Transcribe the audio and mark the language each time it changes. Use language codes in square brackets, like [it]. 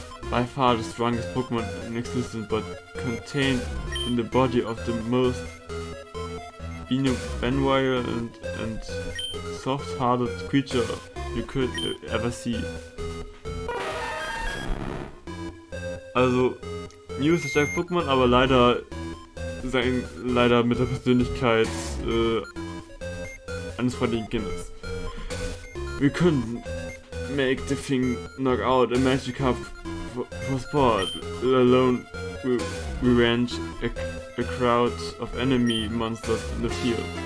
[en] By far the strongest Pokémon in existence, but contained in the body of the most benevolent and soft-hearted creature you could ever see. [de] Also, Mew ist ein starkes Pokémon, aber leider mit der Persönlichkeit eines freundlichen Kindes. [en] We couldn't make the thing knock out a Magikarp for sport, let alone revenge a crowd of enemy monsters in the field.